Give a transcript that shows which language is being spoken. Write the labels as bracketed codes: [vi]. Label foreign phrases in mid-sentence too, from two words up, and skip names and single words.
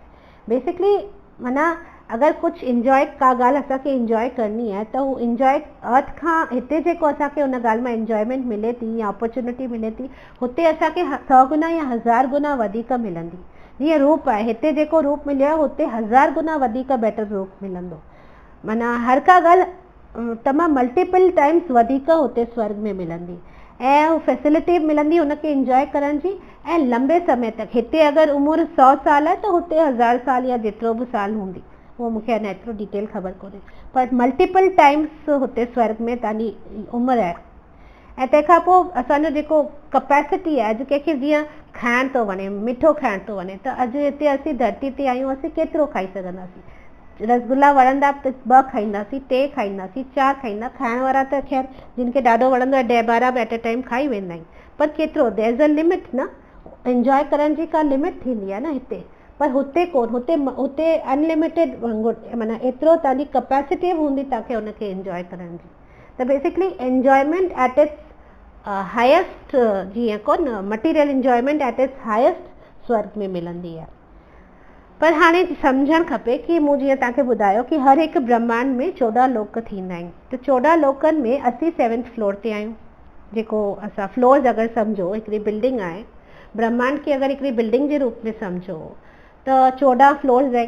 [sd] बेसिकली माना अगरि कुझु इंजॉय, का ॻाल्हि असांखे इंजॉय करणी आहे, त हू [en] enjoy earth [sd] खां हिते जेको असांखे उन ॻाल्हि मां इंजॉयमेंट मिले थी या अपॉर्चुनिटी मिले थी, हुते असांखे 100 गुना या 1000 गुना वधीक मिलंदी। जीअं रूप आहे, हिते जेको रूप मिलियो आहे हुते 1000 गुना वधीक बेटर रूप मिलंदो। माना हर का ॻाल्हि तमामु [en] multiple times [sd] वधीक हुते स्वर्ग में मिलंदी ऐं हू फैसिलिटी मिलंदी हुनखे इंजॉय करण जी, ऐं लंबे समय तक। हिते अगरि उमिरि 100 साल आहे त हुते 1000 साल या जेतिरो बि साल हूंदी, उहो मूंखे अञा एतिरो डिटेल ख़बर कोन्हे, पर [en] multiple times [sd] हुते स्वर्ग में तव्हांजी उमिरि आहे। ऐं तंहिंखां पोइ असांजो जेको कैपेसिटी आहे, अॼु कंहिंखे जीअं खाइण थो वणे, मिठो खाइण थो वणे, त अॼु हिते असीं धरती ते आहियूं, असीं केतिरो खाई सघंदासीं। रसगुल्ला वणंदा त 2 खाईंदासीं, 3 खाईंदासीं, 4 खाईंदा। खाइण वारा त ख़ैर जिन खे ॾाढो वणंदो आहे 10-12 बि [en] at a time [sd] खाई वेंदा आहिनि, पर केतिरो, [en] there is a limit [sd] न, इंजॉय करण जी का लिमिट थींदी आहे न हिते, पर हुते कोन। हुते अनलिमिटेड वांगुरु, माना एतिरो तव्हांजी कैपेसिटी हूंदी तव्हांखे हुनखे इंजॉय करण जी। [en] त basically enjoyment at its highest, [sd] जीअं कोन [en] material enjoyment at its highest [sd] स्वर्ग में मिलंदी आहे। पर हाणे सम्झणु खपे कि मूं जीअं तव्हांखे ॿुधायो कि हर हिकु ब्रह्मांड में 14 लोक थींदा आहिनि, त 14 लोकनि में असीं 7th फ्लोर ते आहियूं। जेको असां फ्लोर्स अगरि सम्झो, हिकिड़ी बिल्डिंग आहे, ब्रह्मांड खे अगरि हिकिड़ी बिल्डिंग जे रूप में सम्झो त 14 फ्लोर्स आहिनि।